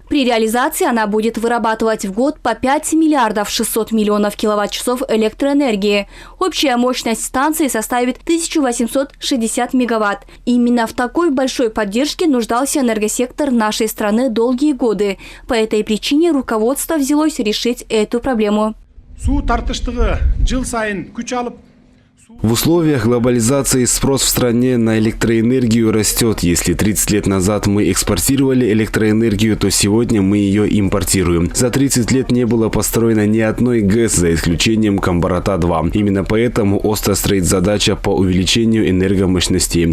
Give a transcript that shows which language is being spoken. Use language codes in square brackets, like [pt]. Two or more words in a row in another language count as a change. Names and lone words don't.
[ru] При реализации она будет вырабатывать в год по 5 миллиардов 600 миллионов киловатт-часов электроэнергии. Общая мощность станции составит 1860 мегаватт. Именно в такой большой поддержке нуждался энергосектор нашей страны долгие годы. По этой причине руководство взялось решить эту проблему. [ky] Суу тартыштыгы жыл сайын күч алып, [ru] в условиях глобализации спрос в стране на электроэнергию растет. Если 30 лет назад мы экспортировали электроэнергию, то сегодня мы ее импортируем. За 30 лет не было построено ни одной ГЭС, за исключением Камбарата-2. Именно поэтому остро стоит задача по увеличению энергомощностей.